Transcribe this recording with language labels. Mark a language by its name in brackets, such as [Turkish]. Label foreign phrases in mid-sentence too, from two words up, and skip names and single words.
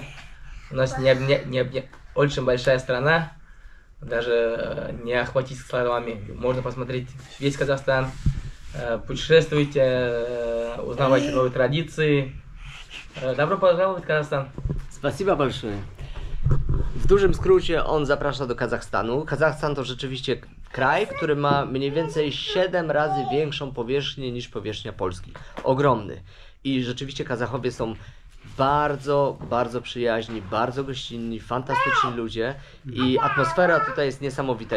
[Russian] У нас очень большая страна. Даже не охватить словами. Можно посмотреть весь Казахстан. Путешествуйте, узнавайте новые традиции. Добро пожаловать в Казахстан. Spasiba большое. [Polish] W dużym skrócie on zaprasza do Kazachstanu. Kazachstan to rzeczywiście kraj, który ma mniej więcej 7 razy większą powierzchnię niż powierzchnia Polski. Ogromny. I rzeczywiście Kazachowie są Bardzo, bardzo przyjaźni, bardzo gościnni, fantastyczni ludzie i atmosfera tutaj jest niesamowita.